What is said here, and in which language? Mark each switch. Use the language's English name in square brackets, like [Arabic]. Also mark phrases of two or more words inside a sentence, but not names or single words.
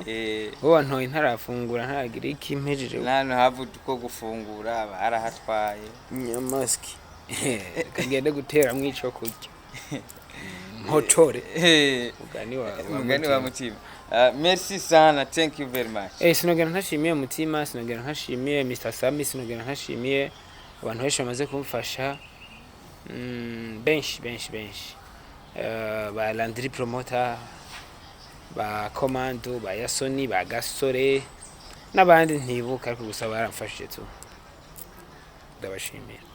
[Rundi] Wowe ntoye ntarafungura ntaragira iki mpejeje. Nano havuze ko gufungura barahatwaye. Nyamaski. Kagende gutera mwico kurya. Mpotore. Mugani wa mutima. Merci sana, [English] thank you very much. [Rundi] Sinogera ntashimiye mutima, sinogera ntashimiye Mr. Sami, sinogera ntashimiye abantu benshi bamaze kumfasha. Benshi. Ba Landry Promoter, ba Commando, ba Yasoni, ba Gasore n'abandi ntibuka, ariko gusa baramfashije tu.